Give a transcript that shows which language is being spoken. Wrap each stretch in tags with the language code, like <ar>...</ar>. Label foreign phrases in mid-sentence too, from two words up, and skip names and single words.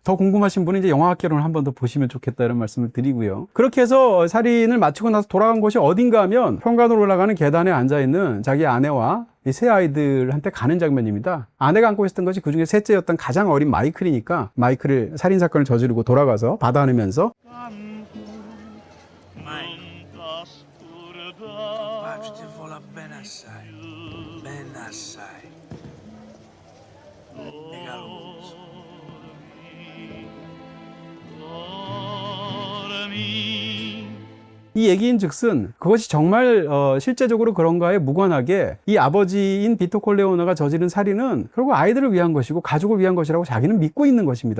<ko>더 궁금하신 분은 이제 영화학개론을 한 번 더 보시면 좋겠다 이런 말씀을 드리고요. 그렇게 해서 살인을 마치고 나서 돌아간 곳이 어딘가 하면 현관으로 올라가는 계단에 앉아있는 자기 아내와 이 세 아이들한테 가는 장면입니다. 아내가 안고 있었던 것이 그중에 셋째였던 가장 어린 마이클이니까 마이클을 살인사건을 저지르고 돌아가서 받아안으면서</ko> <it>Ben assai, ben assai. Nega luz.</it> <ko>이 얘기인 즉슨 그것이 정말 실제적으로 그런가에 무관하게 이 아버지인 비토 콜레오네가 저지른 살인은 결국 아이들을 위한 것이고 가족을 위한 것이라고 자기는 믿고 있는 것입니다.</ko>